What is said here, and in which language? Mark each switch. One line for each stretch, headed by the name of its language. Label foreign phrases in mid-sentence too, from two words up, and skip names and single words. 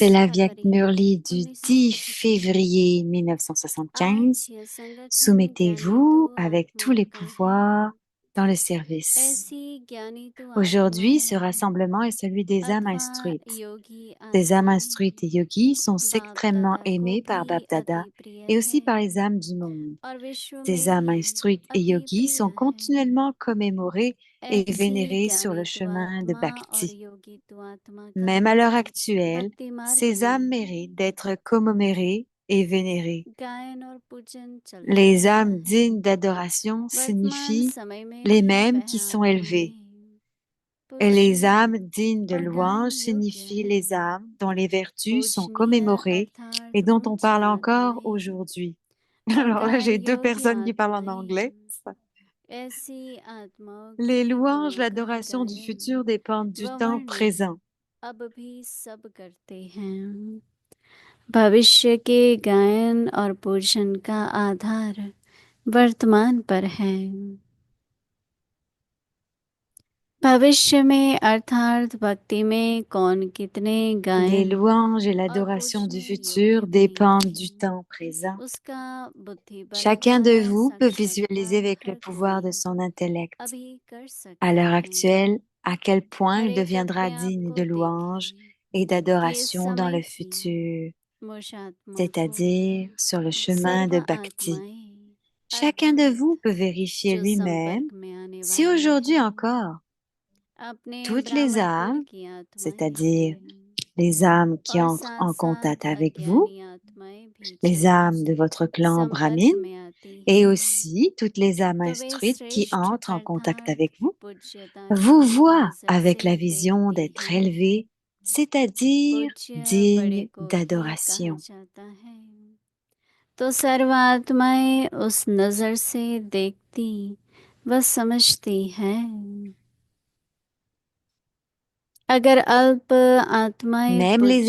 French: c'est l'Avyak
Hindi: फरवरी
French: Murli du 10
Hindi: 1975।
French: février
Hindi: आज 1975. यह संगठन ज्ञानी तो
French: Soumettez-vous avec tous
Hindi: आत्मा
French: les
Hindi: का है,
French: pouvoirs dans le service.
Hindi: ऐसी ज्ञानी तो
French: Aujourd'hui, ce
Hindi: आत्माएं
French: rassemblement est celui des âmes
Hindi: अथवा
French: instruites.
Hindi: योगी
French: Ces âmes
Hindi: आत्माएं
French: instruites et yogis sont
Hindi: बाप
French: extrêmement
Hindi: दादा को
French: aimés par
Hindi: भी Bab Dada अति प्रिय
French: et aussi
Hindi: है
French: par les âmes du monde.
Hindi: और विश्व
French: Ces
Hindi: में
French: âmes
Hindi: भी
French: instruites et
Hindi: अति
French: yogis
Hindi: प्रिय
French: sont
Hindi: है।
French: continuellement commémorés et
Hindi: ऐसी
French: vénérés sur le
Hindi: ज्ञानी तो
French: chemin de
Hindi: आत्मा और
French: Bhakti.
Hindi: योगी तो आत्मा का
French: Même à l'heure
Hindi: मतलब
French: actuelle,
Hindi: भक्ति मार्ग
French: ces âmes
Hindi: में
French: méritent d'être commémorées et vénérées.
Hindi: गायन और पूजन चलता
French: Les
Hindi: रहता
French: âmes
Hindi: है
French: dignes d'adoration
Hindi: वर्तमान
French: signifient
Hindi: समय में
French: les
Hindi: भी
French: mêmes
Hindi: वह
French: qui sont
Hindi: आत्माएं
French: élevées. Et les
Hindi: पुरुष
French: âmes dignes de
Hindi: पढ़ना
French: louange
Hindi: योग्य
French: signifient
Hindi: है
French: les âmes dont les vertus sont
Hindi: पूजनीय
French: commémorées et
Hindi: अर्थात
French: dont on
Hindi: उच्च
French: parle encore
Hindi: आत्माएं
French: aujourd'hui. Alors là,
Hindi: पढ़ना
French: j'ai deux
Hindi: योग्य
French: personnes qui parlent en
Hindi: आत्माएं
French: anglais.
Hindi: ऐसी आत्माओं
French: Les
Hindi: के
French: louanges,
Hindi: गुणों का
French: l'adoration du
Hindi: गायन
French: futur dépendent du
Hindi: व
French: temps
Hindi: वर्णन
French: présent.
Hindi: अब भी सब करते हैं भविष्य के गायन और पूजन का आधार वर्तमान पर है भविष्य में अर्थात भक्ति में कौन कितने
French: Les
Hindi: गायन
French: louanges et
Hindi: और
French: l'adoration du
Hindi: पूजने
French: futur
Hindi: योग्य
French: dépendent du
Hindi: बनेंगे
French: temps présent.
Hindi: उसका बुद्धि बल
French: Chacun de
Hindi: द्वारा
French: vous peut visualiser
Hindi: साक्षात्कार
French: avec le
Hindi: हर
French: pouvoir de
Hindi: कोई
French: son intellect,
Hindi: अभी कर
French: à
Hindi: सकता
French: l'heure
Hindi: है
French: actuelle, à quel point il
Hindi: हर एक
French: deviendra
Hindi: अपने आप
French: digne
Hindi: को
French: de louange
Hindi: देखें
French: et
Hindi: कि इस
French: d'adoration dans
Hindi: समय
French: le
Hindi: की
French: futur,
Hindi: मुशात्मा को
French: c'est-à-dire sur le chemin
Hindi: सर्व
French: de Bhakti.
Hindi: आत्माएं
French: Chacun de vous
Hindi: अर्थात
French: peut vérifier
Hindi: जो
French: lui-même
Hindi: संपर्क में आने
French: si
Hindi: वाले
French: aujourd'hui
Hindi: हैं
French: encore,
Hindi: अपने
French: toutes les
Hindi: ब्राह्मण कुल
French: âmes,
Hindi: की आत्माएं
French: c'est-à-dire
Hindi: हैं
French: les âmes qui
Hindi: और
French: entrent
Hindi: साथ
French: en
Hindi: साथ
French: contact avec vous,
Hindi: अज्ञानी आत्माएं भी
French: les
Hindi: जब
French: âmes de votre clan
Hindi: संपर्क
French: brahmine,
Hindi: में आती
French: et
Hindi: हैं
French: aussi toutes les âmes
Hindi: तो वे
French: instruites qui
Hindi: श्रेष्ठ
French: entrent en contact
Hindi: अर्थात
French: avec vous,
Hindi: पूज्यता
French: vous
Hindi: की
French: voient
Hindi: नजर
French: avec
Hindi: से
French: la vision
Hindi: देखती
French: d'être
Hindi: हैं
French: élevés, c'est-à-dire
Hindi: पूज्य बड़े
French: dignes
Hindi: को भी कहा
French: d'adoration.
Hindi: जाता है तो सर्व आत्माएं उस नजर से देखती व समझती हैं अगर अल्प आत्माएं
French: Même les